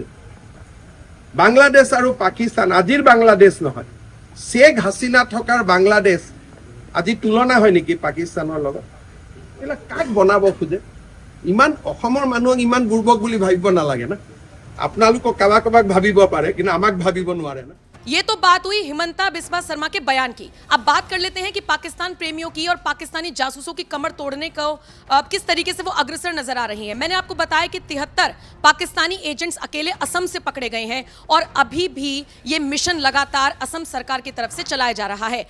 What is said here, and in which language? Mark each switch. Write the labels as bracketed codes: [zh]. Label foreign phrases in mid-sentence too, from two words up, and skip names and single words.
[as] বাংলাদেশ আৰু পাকিস্তান আজিৰ বাংলাদেশ নহয়, শ্বেখ হাছিনা থকাৰ বাংলাদেশ আজি তুলনা হয় নেকি পাকিস্তানৰ লগত? এইবিলাক কাক বনাব খোজে? ইমান অসমৰ মানুহক ইমান বুৰ্বক বুলি ভাবিব নালাগে না। আপোনালোকক কাবাক ভাবিব পাৰে, কিন্তু আমাক ভাবিব নোৱাৰে না। [hi] ये तो बात हुई हिमंता बिस्वा शर्मा के बयान की। अब बात कर लेते हैं कि पाकिस्तान प्रेमियों की और पाकिस्तानी जासूसों की कमर तोड़ने को किस तरीके से वो अग्रसर नजर आ रही हैं। मैंने आपको बताया कि 73 पाकिस्तानी एजेंट्स अकेले असम से पकड़े गए हैं और अभी भी ये मिशन लगातार असम सरकार की तरफ से चलाया जा रहा है।